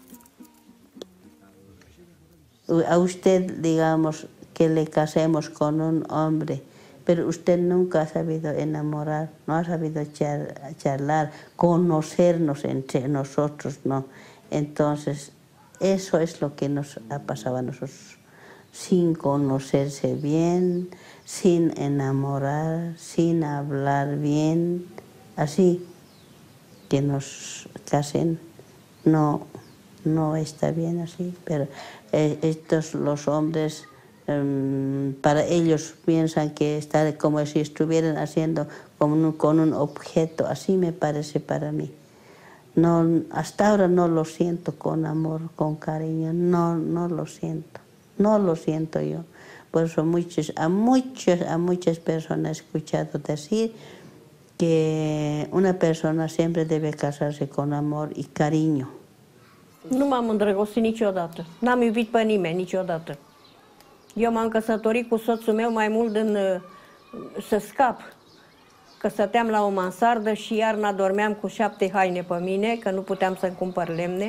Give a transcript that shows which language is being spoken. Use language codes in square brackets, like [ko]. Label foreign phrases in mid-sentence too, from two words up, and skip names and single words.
[es] A usted, digamos, que le casemos con un hombre, pero usted nunca ha sabido enamorar, no ha sabido charlar, conocernos entre nosotros, ¿no? Entonces, eso es lo que nos ha pasado a nosotros, sin conocerse bien, sin enamorar, sin hablar bien, así que nos casen, no está bien así, pero estos los hombres para ellos piensan que está como si estuvieran haciendo con un objeto, así me parece para mí. No, hasta ahora no lo siento con amor, con cariño, no lo siento yo. Por eso a muchas personas he escuchado decir que una persona siempre debe casarse con amor y cariño. [ro] Nu m-am îndrăgostit niciodată. N-am iubit pe nimeni niciodată. Eu m-am căsătorit cu soțul meu mai mult să scap. Că stăteam la o mansardă și iarna dormeam cu 7 haine pe mine, că nu puteam să-mi cumpăr lemne.